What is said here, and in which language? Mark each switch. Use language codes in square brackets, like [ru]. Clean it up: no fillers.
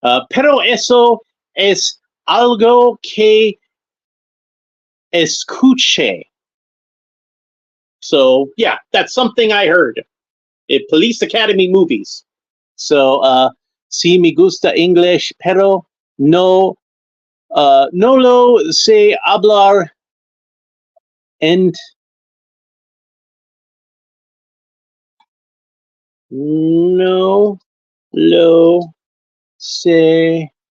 [es] Pero eso es algo que escuché. [en] So yeah, that's something I heard. Police Academy movies. [es] So sí me gusta English, pero no lo sé hablar and no lo sé.